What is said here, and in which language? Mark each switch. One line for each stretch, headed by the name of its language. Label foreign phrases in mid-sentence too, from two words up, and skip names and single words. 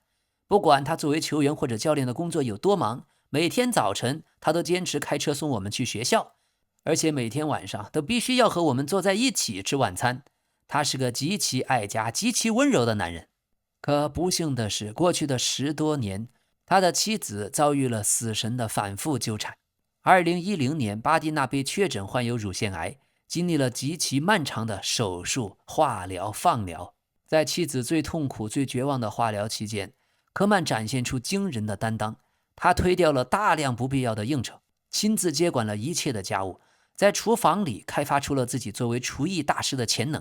Chinese: 不管他作為球員或者教練的工作有多忙，每天早晨他都堅持開車送我們去學校，而且每天晚上都必須要和我們坐在一起吃晚餐。他是個極其愛家、極其溫柔的男人。可不幸的是，過去的10多年， 他的妻子遭遇了死神的反覆糾纏。2010年，巴蒂娜被確診患有乳腺癌，經歷了極其漫長的手術、化療、放療。在妻子最痛苦、最絕望的化療期間，科曼展現出驚人的擔當。他推掉了大量不必要的應酬，親自接管了一切的家務，在廚房裡開發出了自己作為廚藝大師的潛能。